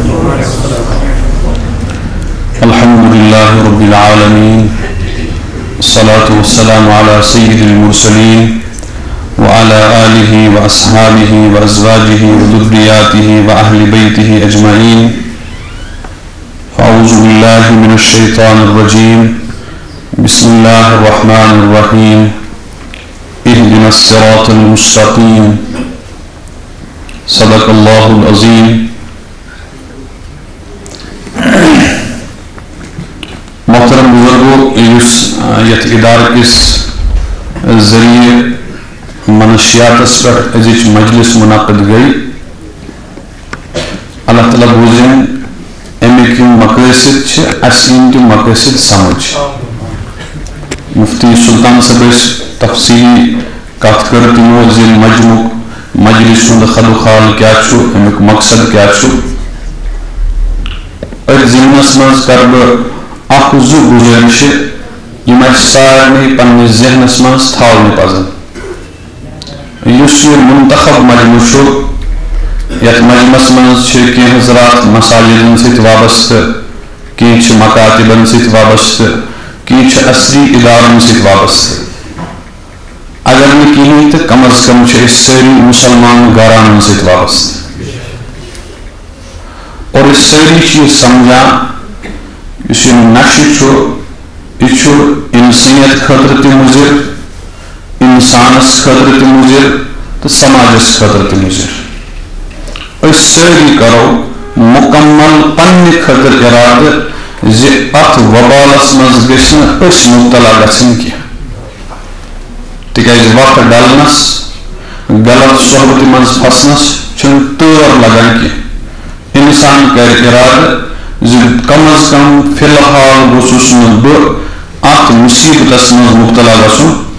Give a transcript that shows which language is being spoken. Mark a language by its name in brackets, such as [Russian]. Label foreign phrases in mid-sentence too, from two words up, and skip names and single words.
[Arabic] الحمد للہ رب العالمین، الصلاة والسلام علی سید المرسلین وعلى آلہ واصحابہ وازواجہ وذریاتہ واہل بیتہ اجمعین. فاعوذ باللہ من الشیطان الرجیم. بسم اللہ الرحمن الرحیم. اہدنا الصراط المستقیم. صدق اللہ العظیم. [Kashmiri] محترم بزرگو، یت ادارہ کس ذریعے منشیاتس پر ازچ مجلس منعقد گئی، اللہ تعالیٰ بوزن امیک مقاصد اسیم تم مقاصد سمجھ. مفتی سلطان صاحب تفصیلی کت کر تمو ذیل مجلس ہند خد و خال کیا چھو، امیک مقصد کیا چھو. ات ضمنس مز کر بہ زو گزارش یم سارے پنس ذہنس مز تھاؤن پزن. اس یہ منتخب مجمع یت مجمس مز کی حضرات مساجدن ست وابستہ، کی مکاتبن ست وابستہ، کی اصلی ادارن ست وابستہ. [Urdu] اگر نہ کہیں تو [Kashmiri] کم از کم ساری مسلمان گھرانن ست وابستہ. اور اس ساری چیز سمجھا اس نشہ یہ انسانیت خاطر تہ مضر، انسانس خاطر تہ مضر تو سماجس خاطر تہ مضر. اس ساری کرو مکمل پنہ خاطر ارادہ زِ ات وبالس مز گژھِ نہٕ أسۍ مبتلا گژھٕنۍ کینٛہہ. تِکیٛازِ وقت ڈلنس، غلط صحبتہِ منٛز پھسنس چھنہٕ تٲر لگان کینٛہہ. انسان کرِ ارادہ زِ کم از کم فی الحال گوٚژھُس نہٕ بہٕ اتھ مصیبتس منٛز مبتلا گژھُن.